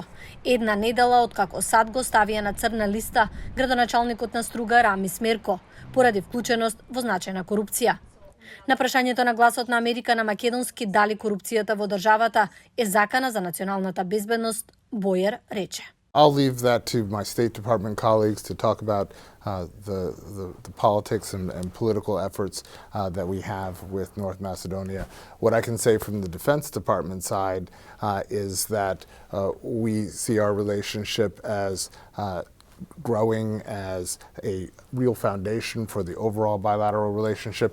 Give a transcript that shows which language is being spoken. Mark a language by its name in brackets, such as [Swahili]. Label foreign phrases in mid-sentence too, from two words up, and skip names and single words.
[Macedonian] Една недела откако САД го ставија на црна листа градоначалникот на Струга Рамис Мерко поради вклученост во значајна корупција. На прашањето на гласот на Америка на македонски дали корупцијата во државата е закана за националната безбедност, Бојер рече: [English] I'll leave that to my State Department colleagues to talk about the politics and political efforts that we have with North Macedonia. What I can say from the Defense Department side is that we see our relationship as growing as a real foundation for the overall bilateral relationship.